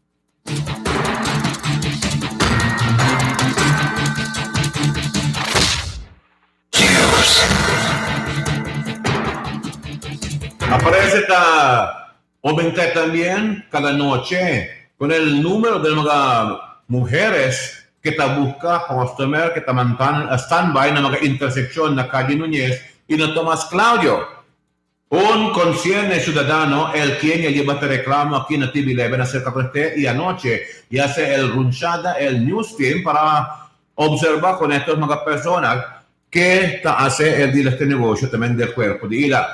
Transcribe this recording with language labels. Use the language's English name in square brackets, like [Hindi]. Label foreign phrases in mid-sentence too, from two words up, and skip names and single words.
[Chavacano] Aparece esta aumenta también cada noche con el número de mga mujeres que ta busca customer que ta mantan standby na mga interseksyon na Calle Núñez y na Tomás Claudio. Un consciente ciudadano, el quien ya lleva este reclamo aquí en TV11 acerca de este y anoche y hace el runchada, el news team para observar con estas mga personas que ta hace el de este negocio también del cuerpo de ila.